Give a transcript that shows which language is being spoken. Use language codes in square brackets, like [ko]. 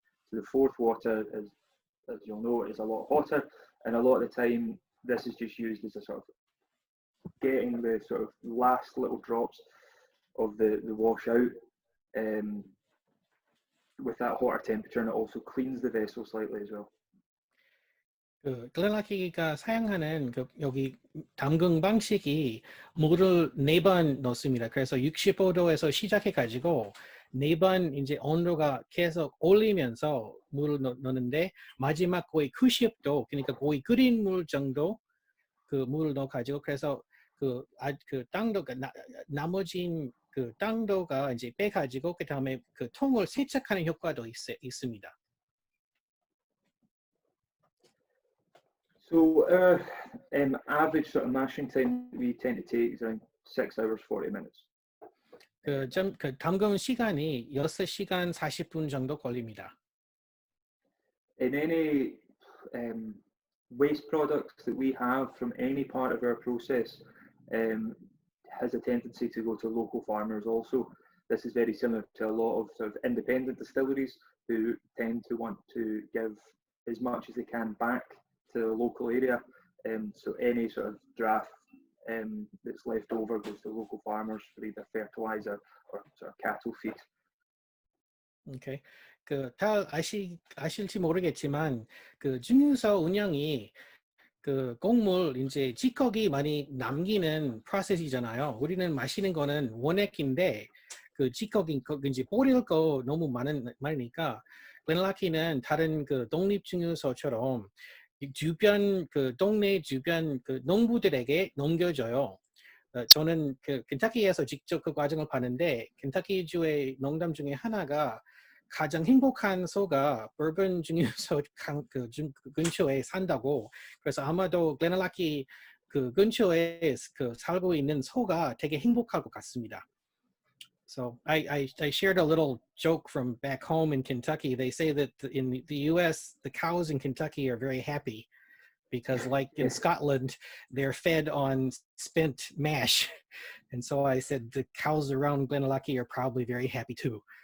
[en] So the fourth water is, as you'll know, is a lot hotter, and a lot of the time this is just used as a sort of getting the sort of last little drops of the wash out with that hotter temperature, and it also cleans the vessel slightly as well. [ko] 그 글렌알라키가 사용하는 그 여기 담금 방식이 물을 4번 넣습니다. 그래서 65도에서 시작해 가지고 4번 이제 온도가 계속 올리면서 물을 넣는데 마지막 거의 90도 그러니까 거의 끓인 물 정도 그 물을 넣어 가지고 그래서 그 땅도가 나머진 그 땅도가 이제 빼 가지고 그다음에 그 통을 세척하는 효과도 있습니다. [en] So our average sort of mashing time we tend to take is around 6 hours 40 minutes. [ko] 그 담금 시간이 6시간 40분 정도 걸립니다. [en] In any waste products that we have from any part of our process has a tendency to go to local farmers also. This is very similar to a lot of sort of independent distilleries who tend to want to give as much as they can back to the local area. So any sort of draft that's left over goes to local farmers for either fertilizer or sort of cattle feed. 오케이. [ko] 다 아실지 모르겠지만 그 증류소 운영이 그 곡물 이제 찌꺼기 많이 남기는 프로세스잖아요. 우리는 마시는 거는 원액인데 그 찌꺼기 이제 버릴 거 너무 많으니까 글렌알라키는 다른 그 독립 증류소처럼 주변 그 동네 주변 그 농부들에게 넘겨줘요. 저는 그 켄터키에서 직접 그 과정을 봤는데 켄터키주의 농담 중에 하나가 가장 행복한 소가 버번 증류소 그 근처에 산다고. 그래서 아마도 글렌알라키 그 근처에 그 살고 있는 소가 되게 행복할 것 같습니다. [en] So I shared a little joke from back home in Kentucky. They say that in the U.S. the cows in Kentucky are very happy because, like in Scotland, they're fed on spent mash. And so I said the cows around GlenAllachie are probably very happy too.